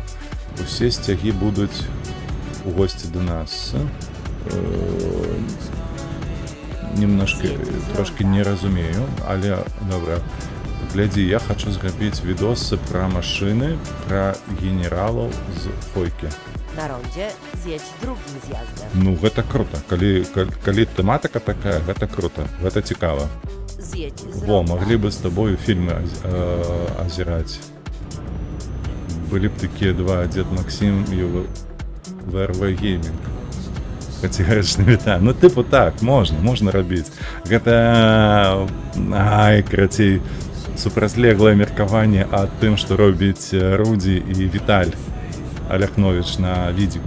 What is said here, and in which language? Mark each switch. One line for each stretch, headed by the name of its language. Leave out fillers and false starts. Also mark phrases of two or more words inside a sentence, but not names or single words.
Belarusian: Усе сцягі будуць у госці да нас. Немножко, трошки не разумею, але добра. Глядзі, я хочу зрабіць відосы пра машыны, пра генералаў з койкі.
Polish: Na rondzie zjedź drugim zjazdem.
Belarusian: Ну, гэта круто. Калі тэматыка такая, гэта круто, гэта цікава.
Polish: Zjedź z
Belarusian: Во,
Polish: ronda.
Belarusian: маглі бы з табою фільмы азіраць. Былі б такія два, Дед Максим і ВРВ Геймінг. Категорычна вітаю. Ну, типу так, можна рабіць. Гэта, карацей, супрацьлеглае меркаванне ад тым, што робіць Рудзі і Віталь Аляхновіч на відзіку.